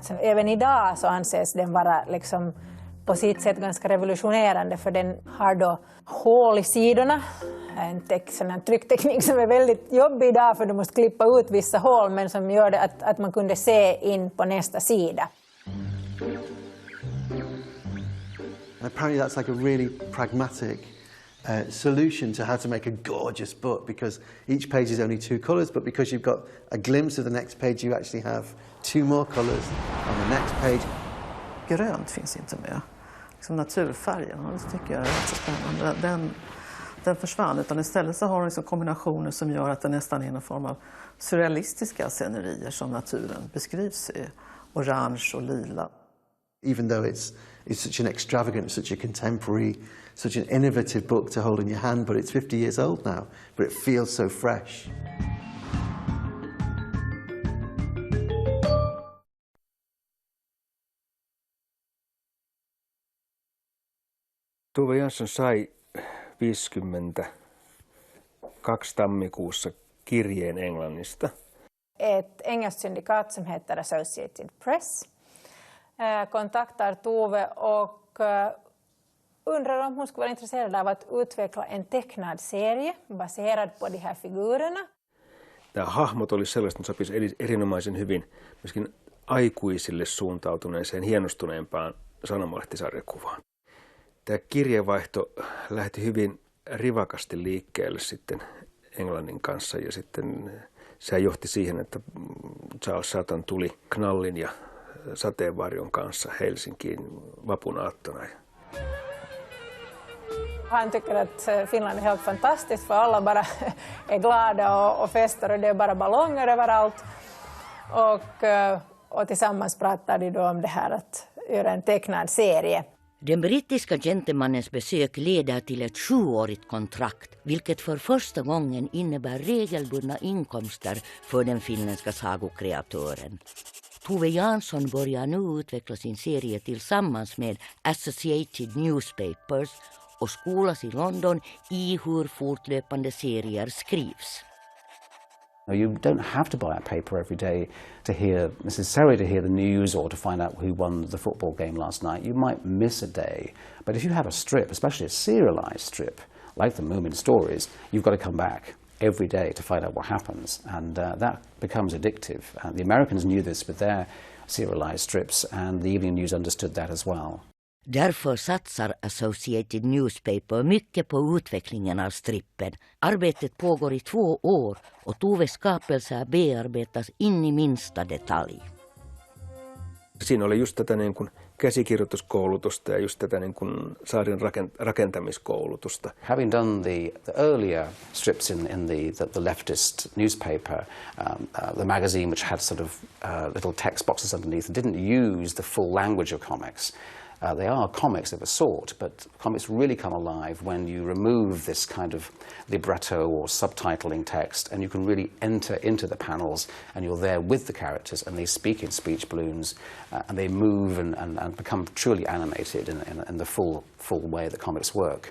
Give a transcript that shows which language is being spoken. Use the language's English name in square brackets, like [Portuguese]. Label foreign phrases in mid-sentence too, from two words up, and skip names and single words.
[Swedish] Som även idag så anses den vara liksom på sitt sätt ganska revolutionerande, för den har då hål i sidorna. En tryckteknik som är väldigt jobbig idag, för du måste klippa ut vissa hål, men som gör det att man kunde se in på nästa sida. [English] Apparently that's like a really pragmatic solution to how to make a gorgeous book, because each page is only 2 colours, but because you've got a glimpse of the next page you actually have 2 more colours on the next page. [Swedish] Grönt finns inte med. Liksom naturfärgen, det tycker jag är rätt så spännande. Den försvann, utan istället så har hon liksom kombinationer som gör att det nästan är en form av surrealistiska scenerier som naturen beskrivs i orange och lila. [English] Even though it's such an extravagant, such a contemporary, such an innovative book to hold in your hand, but it's 50 years old now, but it feels so fresh. [Finnish] Tove Jansson sai 52 tammikuussa kirjeen Englannista. [Swedish] Ett engelskt syndikat som heter Associated Press kontaktar Tove och undrar om hon skulle vara intresserad av att utveckla en tecknad serie baserad på de här figurerna. [Finnish] Tämä hahmot oli sellaista, että sopisi erinomaisen hyvin myöskin aikuisille suuntautuneeseen, hienostuneempaan sanomalehtisarjakuvaan. Tämä kirjeenvaihto lähti hyvin rivakasti liikkeelle sitten Englannin kanssa, ja sitten se johti siihen, että Charles Sutton tuli knallin ja sateenvarjon kanssa Helsinkiin vapunaattona. [Swedish] Han tycker att Finland är helt fantastiskt, för alla bara är glada och festar och det är bara ballonger överallt. Och tillsammans pratar de då om det här att göra en tecknad serie. Den brittiska gentemannens besök leder till ett 7-årigt kontrakt, vilket för första gången innebär regelbundna inkomster för den finländska sagokreatören. Tove Jansson börjar nu utveckla sin serie tillsammans med Associated Newspapers och skolas i London i hur fortlöpande serier skrivs. [English] You don't have to buy a paper every day to hear, necessarily to hear the news or to find out who won the football game last night. You might miss a day. But if you have a strip, especially a serialized strip, like the Moomin stories, you've got to come back every day to find out what happens. And that becomes addictive. The Americans knew this with their serialized strips, and the Evening News understood that as well. [Swedish] Därför satsar Associated Newspaper mycket på utvecklingen av strippen. Arbetet pågår i 2 år och Toves skapelser bearbetas in i minsta detalj. [Finnish] Siinä oli just tätä niin kuin käsikirjoituskoulutusta ja just tätä niin kuin sarjan rakentamiskoulutusta. [English] Having done the earlier strips in the leftist newspaper, the magazine which had sort of little text boxes underneath, didn't use the full language of comics. They are comics of a sort, but comics really come alive when you remove this kind of libretto or subtitling text, and you can really enter into the panels, and you're there with the characters, and they speak in speech balloons, and they move and become truly animated in the full way that comics work.